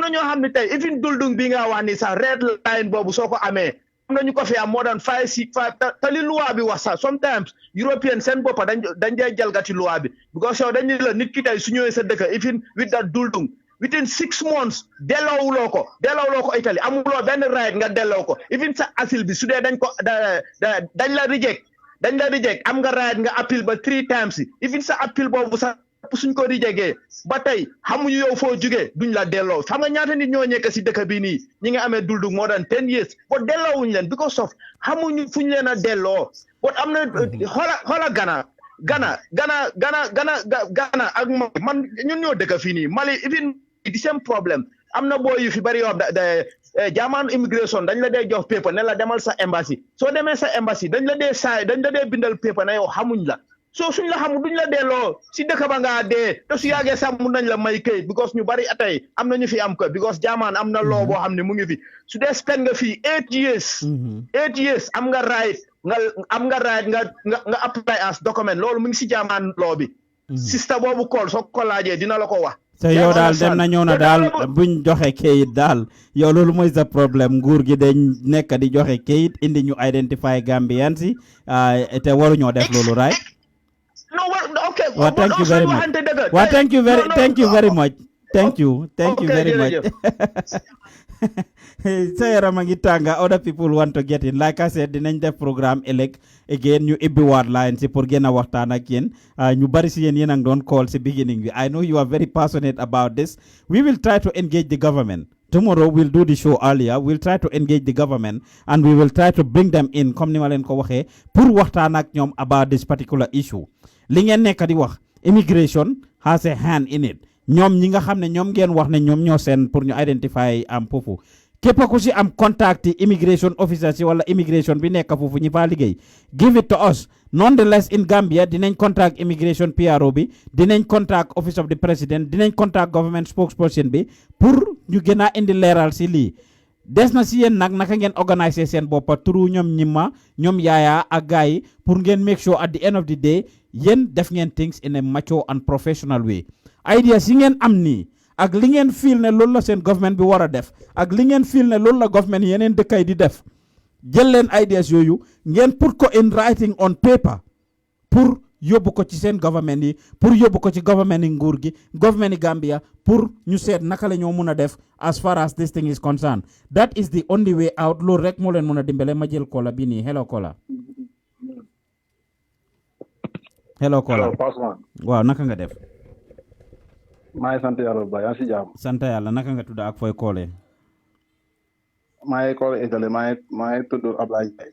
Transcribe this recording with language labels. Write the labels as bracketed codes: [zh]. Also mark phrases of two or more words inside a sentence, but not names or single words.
[wo] na ñoo xam ne tey even duldung bi nga wax ni sax [en] red line [wo] boobu soo ko amee am na ñu ko fi am [en] more than 5 6 5 [wo] te li loi bi wax sax [en] sometimes European [wo] seen boppa dañ dee jalgati loi bi because yow dañu la nit ki tey su ñëwee sa dëkk [en] even with that duldung within 6 months [wo] delloowuloo ko Italie amuloo benn right nga delloo ko even sa asile bi su dee dañ la reject am nga right nga appeal ba [en] 3 times [wo] even sa appeal boobu sax suñ ko rejegee ba tey xamuñu yow foo jógee duñ la delloo xam nga ñaata nit ñoo nekk si dëkk bi nii ñi nga amee duldung [en] more than 10 years [wo] ba delloowuñ leen [en] because of [wo] xamuñu fuñ leen a delloo but am na xoola Gana ak man ñun ñoo dëkk fii nii Mali [en] even the same problem [wo] am na boo yu fi bari yoo jaamaan immigration dañ la dee jox paper ne la demal sa embassy soo demee sa embassy dañ la dee bindal paper ne yow xamuñ la soo suñ la xamul duñ la delloo si dëkk ba ngaa dee te su yàggee sax mun nañ la may këyit because ñu bari atay am na ñu fi am ko because jaamaan am na loo boo xam ne mu ngi fi su dee spend nga fii 8 years am nga right nga [en] apply as document [wo] loolu mu ngi si jaamaan loo bi sista boobu kool soo ko laajee dina la ko wax te yow daal dem na ñëw na daal buñ joxe kayit daal yow loolu mooy sa problème nguur gi dañ nekk di joxe kayit indi ñu identify Gambians yi te waruñoo def loolu [en] right well thank you very much well thank you very much thank you very much [wo] sa yaram a ngi tànga [en] other people want to get in like I said [wo] dinañ def programme ëllëg again ñu ibbiwaat line si pour gën a waxtaan ak yéen ñu bari si yéen a ngi doon call si beginning bi [en] I know you are very passionate about this we will try to engage the government tomorrow we'll do the show earlier we'll try to engage the government and we will try to bring them in [wo] comme ni ma leen ko waxee pour waxtaan ak ñoom [en] about this particular issue [wo] li ngeen nekk di wax [en] immigration has a hand in it [wo] ñoom ñi nga xam ne ñoom ngeen wax ne ñoom ñoo seen pour ñu identify am foofu képp ku si am [en] contact immigration officers [wo] wala immigration bi nekk foofu ñi faa liggéey [en] give it to us nonetheless in Gambia [wo] dinañ contact immigration PRO bi dinañ contact [en] office of the president [wo] dinañ [en] contact government [wo] spokesperson bi pour ñu gën a indi leeral si lii des na si yéen nag naka ngeen organiser seen boppa turu ñoom ñimma ñoom yaaya ak gars yi pour ngeen [en] make sure at the end of the day [wo] yéen def ngeen [en] things in a mature and professional way [wo] ideas yi ngeen am nii ak li ngeen feel ne loolu la seen government bi war a def ak li ngeen feel ne loolu la government yeneen dëkkay di def jël leen ideas yooyu ngeen put ko [en] in writing on paper [wo] pour yóbbu ko ci seen government yi pour yóbbu ko ci government yi nguur gi government yi Gambia pour ñu seet naka la ñoo mun a def [en] as far as this thing is concerned that is the only way out [wo] loolu rek moo leen mun a dimbale ma jël kola bi nii hello kola waaw naka nga def maa ngi sant yàlla bu baax yaa ngi si jàmm. sant yàlla naka nga tudd ak fooy koolee. maa ngi kool Italie maa ngi tudd Ablaye Ndiaye.